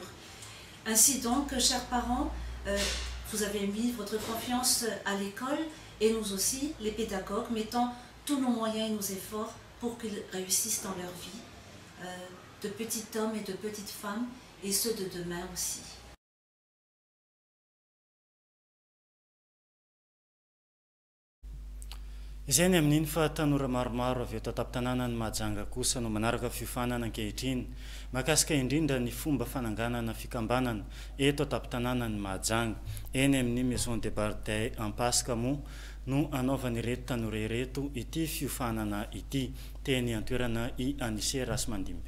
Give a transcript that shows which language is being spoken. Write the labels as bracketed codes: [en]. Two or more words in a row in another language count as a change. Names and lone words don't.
[fr] Ainsi donc, chers parents, vous avez mis votre confiance à l'école et nous aussi, les pédagogues, mettons tous nos moyens et nos efforts pour qu'ils réussissent dans leur vie, de petits hommes et de petites femmes, et ceux de demain aussi. [mg] Izay ny amin'iny fa tanora maromaro avy eto an-tampon-tanàna ny Mahajanga kosa no manaraka fiofanana ankehitriny mahakasika indrindra ny fomba fananganana fikambanana eto an-tampon-tanàna ny Mahajanga eny amin'ny maison de Bardey Ampasika moa no anaovany ireto tanora ireto ity fiofanana ity teny antoerana i Anise Rasmandimby.